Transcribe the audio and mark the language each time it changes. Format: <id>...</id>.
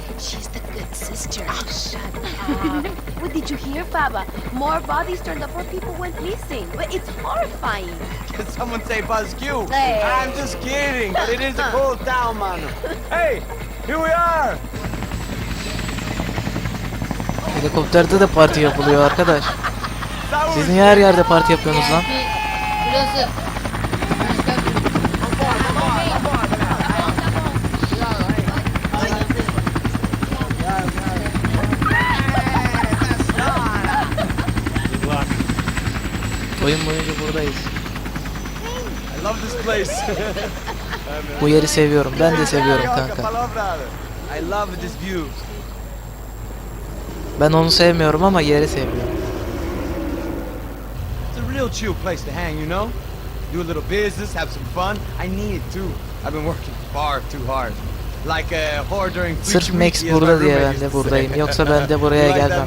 <en>She's the good sister. Oh, shut up. What did you hear, Baba? More bodies turned up where people went missing. But it's horrifying. Did someone say Buzz Q? Hey. I'm just kidding, but it is a cool town, man. Hey! Here we are!</en> <tr>Helikopterde de parti yapılıyor arkadaş. Siz niye her yerde parti yapıyorsunuz lan? Burası. Oyun boyunca buradayız.</tr> <en>I love this place.</en> <tr>Bu yeri seviyorum. Ben de seviyorum kanka.</tr> <en>I love this view.</en> <tr>Ben onu sevmiyorum ama yeri seviyorum.</tr> <en>It's a real chill place to hang, you know? Do a little business, have some fun. I need it too. I've been working far too hard. Like a whore during</en> <tr>Sırf Max burada diye ben de buradayım. Yoksa ben de buraya gelmem.</tr>